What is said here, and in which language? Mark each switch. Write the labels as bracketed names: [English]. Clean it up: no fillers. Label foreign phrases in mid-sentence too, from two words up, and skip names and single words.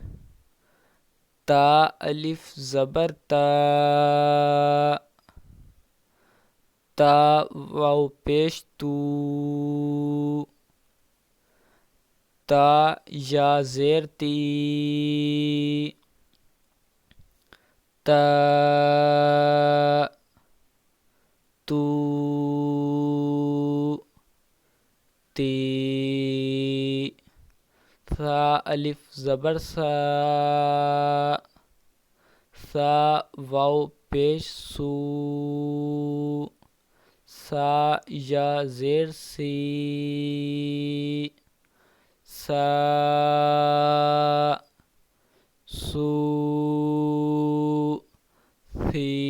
[Urdu] تا الف زبر تا، تا واو پیش تو، تا یا زیر تی، تا تو تی. ثا الف زبر سا، سا واو پیش سو، سا یا زیر سی، سا سو سی.